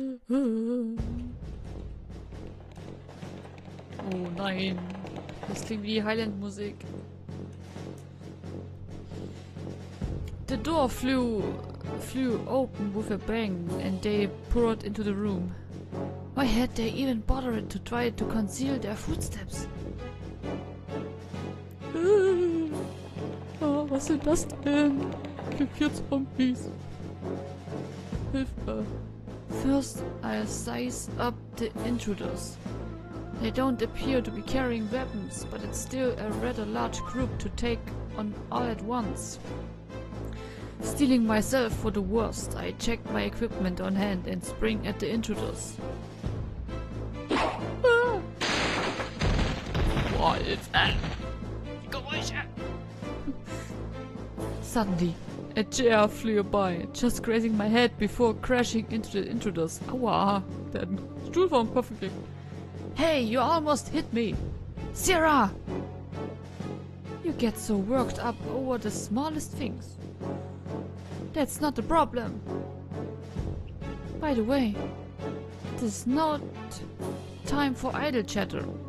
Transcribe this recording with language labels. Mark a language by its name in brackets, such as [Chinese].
[German] Oh nein, das klingt wie Highland-Musik. [English] The door flew open with a bang and they poured into the room. Why had they even bothered to try to conceal their footsteps? [German] Was sind das denn? Für Zombies. Hilfe. [English] First, I'll size up the intruders. They don't appear to be carrying weapons, but it's still a rather large group to take on all at once. Stealing myself for the worst, I checked my equipment on hand and spring at the intruders. What is that? Suddenly, a chair flew by, just grazing my head before crashing into the intruders. [German] Aua, der hat einen Stuhl vom Kopf gekriegt. [English] Hey, you almost hit me! Sarah! You get so worked up over the smallest things. That's not the problem. By the way, this is not time for idle chatter.